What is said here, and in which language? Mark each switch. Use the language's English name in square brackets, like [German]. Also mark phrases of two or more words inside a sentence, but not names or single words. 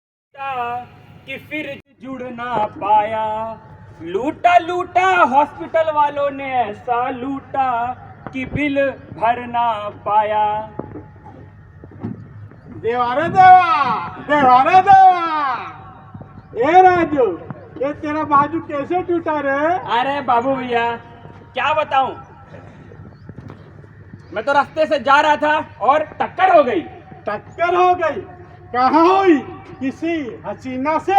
[Hindi] कि फिर जुड़ ना पाया। लूटा लूटा हॉस्पिटल वालों ने ऐसा लूटा कि बिल भर ना पाया। देवा रे देवा, देवा रे देवा। ए राजू, ये तेरा बाजू कैसे टूटा रे? अरे बाबू भैया क्या बताऊं, मैं तो रास्ते से जा रहा था और टक्कर हो गई। टक्कर हो गई? कहाँ हुई? किसी हसीना से?